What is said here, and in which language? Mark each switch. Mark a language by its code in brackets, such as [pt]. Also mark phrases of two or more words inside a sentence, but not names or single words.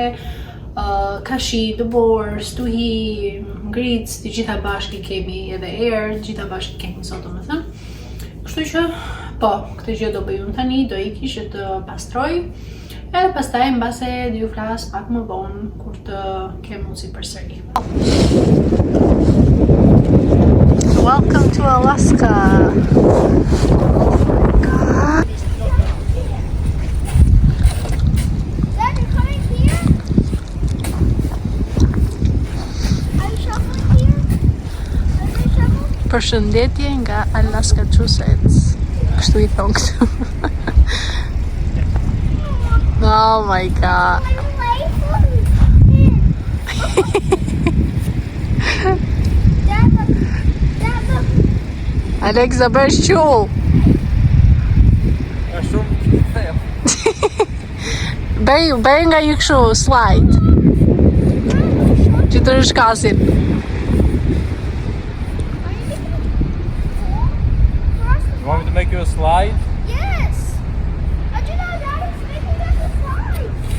[sq] Kashi, dëbor, stuhi, ngric, të gjitha bashkë kemi edhe erë, të gjitha bashkë kemi sot domethënë. Kështu që, po, këtë gjë do bëj unë tani, do iki që të pastroj, edhe pastaj mbase do ju flas pak më vonë kur të kem mundësi përsëri. [en] Welcome to Alaska. [sq] Përshëndetje nga Alaska Massachusetts. Kështu I thon këtu. [en] Oh my god. [sq] Alexa bësh qull. Është shumë thellë. Bëj nga një kështu slide. Që të rishkasin. [en] You want me to make you a slide? Yes! I do know Daddy's making us a slide.